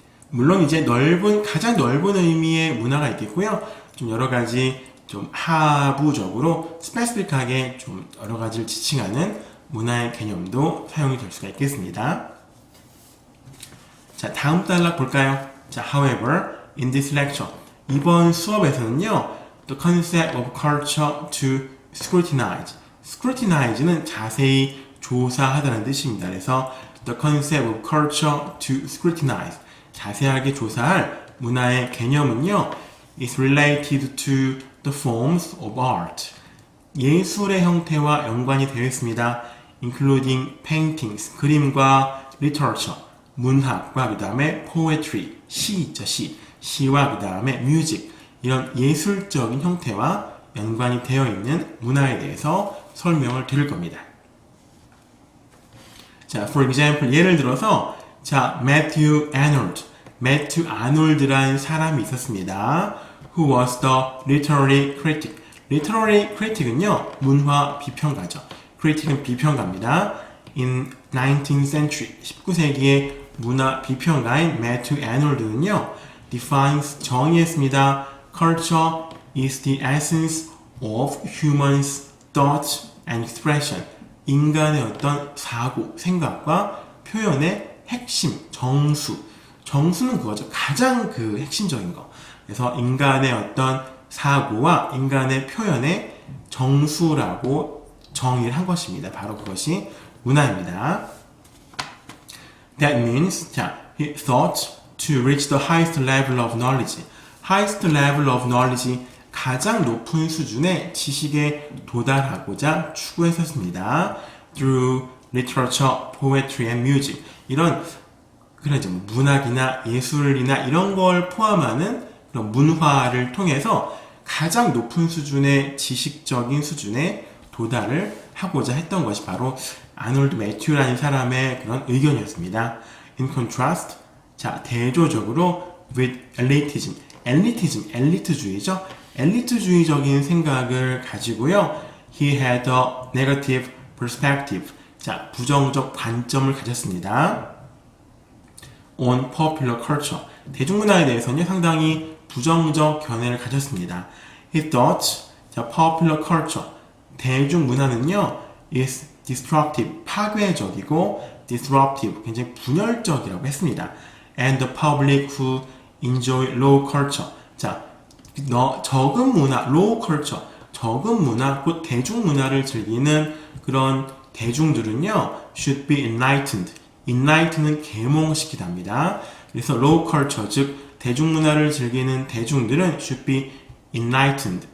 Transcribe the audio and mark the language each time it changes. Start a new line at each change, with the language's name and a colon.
Korean: 물론 이제 가장 넓은 의미의 문화가 있겠고요. 좀 여러 가지 좀 하부적으로 스페시픽하게 좀 여러 가지를 지칭하는 문화의 개념도 사용이 될 수가 있겠습니다. 자, 다음 단락 볼까요?
English: 자, however, in this lecture,
Korean: 이번 수업에서는요,
English: the concept of culture to scrutinize.
Korean: scrutinize는 자세히 조사하다는 뜻입니다.
English: 그래서 the concept of culture to scrutinize.
Korean: 자세하게 조사할 문화의 개념은요,
English: is related to the forms of art.
Korean: 예술의 형태와 연관이 되어 있습니다.
English: including paintings,
Korean: 그림과 literature, 문학과 그 다음에 poetry, 시 있죠, 시와 그 다음에 music, 이런 예술적인 형태와 연관이 되어 있는 문화에 대해서 설명을 드릴 겁니다. 자,
English: for example,
Korean: 예를 들어서 자, 매튜 아놀드라는 사람이 있었습니다.
English: Who was the literary critic?
Korean: literary critic은요, 문화 비평가죠. critic은 비평가입니다.
English: In 19th century,
Korean: 19세기의 문화 비평가인 매튜 아놀드는요, defines, 정의했습니다.
English: Culture is the essence of humans' thought and expression.
Korean: 인간의 어떤 사고, 생각과 표현의 핵심, 정수는 그거죠. 가장 그 핵심적인 거. 그래서 인간의 어떤 사고와 인간의 표현의 정수라고 정의를 한 것입니다. 바로 그것이 문화입니다.
English: That means, 자, he thought to reach the highest level of knowledge. highest level of knowledge,
Korean: 가장 높은 수준의 지식에 도달하고자 추구했었습니다.
English: Through literature, poetry and music.
Korean: 이런 그러죠. 문학이나 예술이나 이런 걸 포함하는 그런 문화를 통해서 가장 높은 수준의 지식적인 수준에 도달을 하고자 했던 것이 바로 아놀드 매튜라는 사람의 그런 의견이었습니다.
English: In contrast, 자,
Korean: 대조적으로
English: with elitism,
Korean: 엘리트주의죠. 엘리트주의적인 생각을 가지고요.
English: He had a negative perspective.
Korean: 자, 부정적 관점을 가졌습니다.
English: On popular culture.
Korean: 대중문화에 대해서는 상당히 부정적 견해를 가졌습니다.
English: He thought, 자, popular culture.
Korean: 대중문화는요,
English: is destructive,
Korean: 파괴적이고, disruptive, 굉장히 분열적이라고 했습니다.
English: And the public who enjoy low culture.
Korean: 자, 적은 문화, low culture, 적은 문화, 곧 대중문화를 즐기는 그런 대중들은요,
English: should be enlightened.
Korean: enlighten은 계몽시키답니다. 그래서 low culture, 즉 대중문화를 즐기는 대중들은
English: should be enlightened.